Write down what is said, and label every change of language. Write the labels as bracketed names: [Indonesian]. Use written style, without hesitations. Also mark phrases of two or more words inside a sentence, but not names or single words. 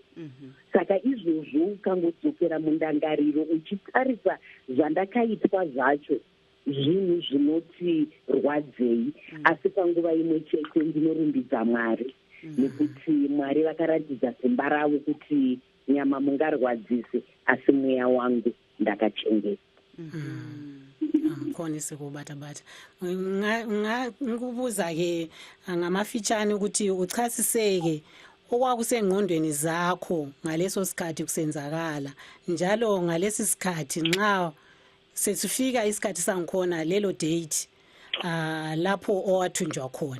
[Shona] Saka izvozvo ukangodzokera mundangariro uchitarisa zvandakaitwa zvacho zvinhu zvinoti rwadzei, asi panguva imwe chete ndinorumbidza Mwari nekuti Mwari vakaratidza simba ravo kuti nyama mungarwadzise asi mweya wangu ndakachengeta. Amukwanisi kubata-bata. [North Ndebele] Ngubuza-ke ngamafitshane ukuthi uchasiseke okwakusengqondweni zakho ngaleso sikhathi kusenzakala, njalo ngalesi sikhathi nxa sesifika isikhathi sangikhona lelo date lapho owathunjwa khona.